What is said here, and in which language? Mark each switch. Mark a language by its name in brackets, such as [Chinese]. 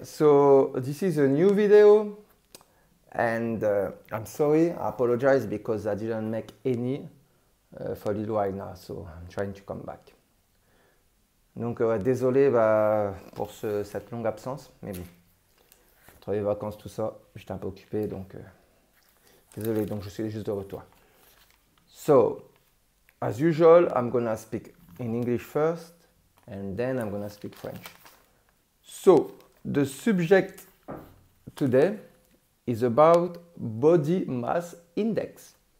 [English] So this is a new video, and I'm sorry, I apologize because I didn't make any for a little while now, so I'm trying to come back. [French] Donc désolé pour cette longue absence, mais bon, entre les vacances, tout ça, j'étais un peu occupé, donc désolé, donc je suis juste de retour. [English] So, as usual, I'm gonna speak in English first, and then I'm gonna speak French. So, the subject today is about body mass index.